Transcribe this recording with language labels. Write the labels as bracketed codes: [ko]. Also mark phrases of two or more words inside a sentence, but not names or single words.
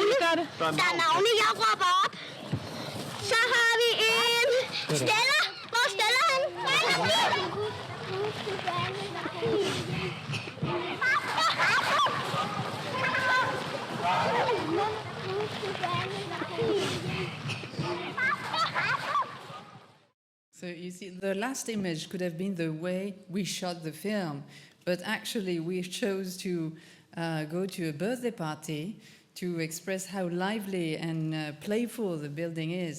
[da] gør det. Der er navne, jeg råber op. Så har vi en Stella. Hvor er Stella hen? [en] So you see, the last image could have been the way we shot the film, but actually we chose to go to a birthday party to express how lively and playful the building is.